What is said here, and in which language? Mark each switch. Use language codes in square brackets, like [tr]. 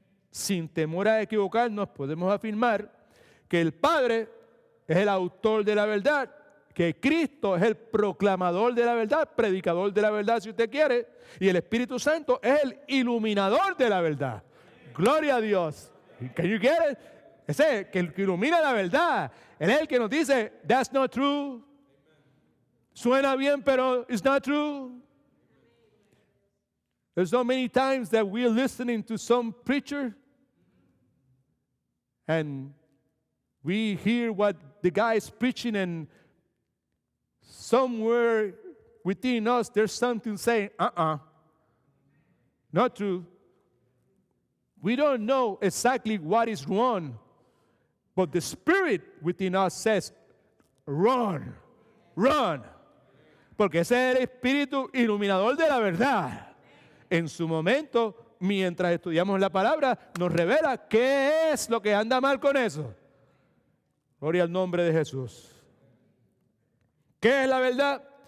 [es] Sin temor a equivocarnos, podemos afirmar que el Padre es el autor de la verdad, que Cristo es el proclamador de la verdad, predicador de la verdad, si usted quiere, y el Espíritu Santo es el iluminador de la verdad. Gloria a Dios. [en] Can you get it? [es] Ese que ilumina la verdad. Él es el que nos dice, [en] that's not true. [es] Suena bien, pero [en] it's not true. There's so many times that we're listening to some preacher and we hear what the guy is preaching, and somewhere within us there's something saying, not true. We don't know exactly what is wrong, but the Spirit within us says, run, run. [es] Porque ese es el Espíritu iluminador de la verdad. En su momento, mientras estudiamos la palabra, nos revela qué es lo que anda mal con eso. Gloria al nombre de Jesús. ¿Qué es la verdad?